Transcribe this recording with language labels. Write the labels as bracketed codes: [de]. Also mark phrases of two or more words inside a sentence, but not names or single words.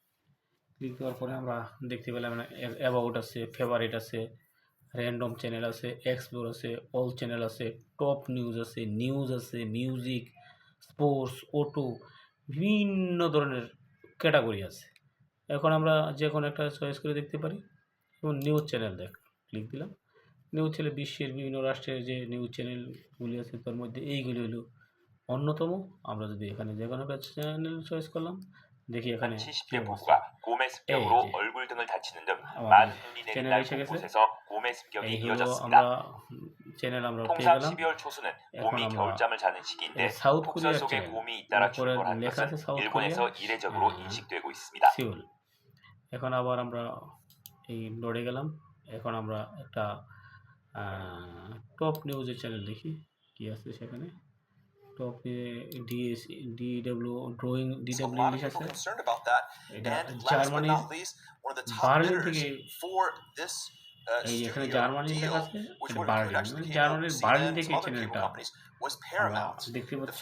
[bn] ক্লিক দেওয়ার পরে আমরা দেখতে পেলাম অ্যাবাউট আছে, ফেভারিট আছে, র্যান্ডম চ্যানেল আছে, এক্সপ্লোর আছে, অল চ্যানেল আছে, টপ নিউজ আছে, মিউজিক, স্পোর্টস, অটো, বিভিন্ন ধরনের ক্যাটাগরি আছে। এখন আমরা যে কোনো একটা চয়েস করে দেখতে পারি। যেমন নিউজ চ্যানেল ক্লিক দিলাম। নিউজ চ্যানেল বিশ্বের বিভিন্ন রাষ্ট্রের যে নিউজ চ্যানেলগুলি আছে তার মধ্যে এইগুলি হলো অন্যতম। আমরা যদি এখানে যে কোনো একটা চ্যানেল চয়েস করলাম, দেখি এখানে [ko] 한 [bn] কি [ko] 70대 [bn] অবস্থা। [ko] 부부가 고매 [bn] এই [ko] 습격으로 [bn] যে [ko] 얼굴 등을 다치는 등 [bn] আমাদের [ko] 많은 눈이 내린 [bn] চ্যানেল [ko] 날 [bn] এসে গেছে। [ko] 곳곳에서 고매 습격이 [bn] এই হলো [ko] 이어졌습니다. [bn] আমরা চ্যানেল আমরা পেয়ে [ko] 통상 [bn] গেলাম। [ko] 12월 초순은 [bn] এখন [ko] 곰이 [bn] আমরা [ko] 겨울잠을 자는 시기인데 [bn] সাউথ [ko] 폭설 [bn] কোরিয়ার [ko] 속에 [bn] চ্যানেল, [ko] 곰이 잇따라 [bn] উপরে [ko] 출몰하는 [bn] লেখা আছে [ko] 것은 [bn] সাউথ কোরিয়া, [ko] 일본에서 이례적으로 인식되고 있습니다. [bn] সিউল। এখন আবার আমরা এই লোডে গেলাম। এখন আমরা একটা টপ নিউজের চ্যানেল দেখি কি আছে সেখানে। টপে ডিডব্লিউ ইংলিশ আছে। এটা জার্মানির বার্লিন থেকে, এই এখানে জার্মানির লেখা আছে, এটা বার্লিন, মানে জার্মানির বার্লিন থেকে এই চ্যানেলটা আমরা দেখতে পাচ্ছি।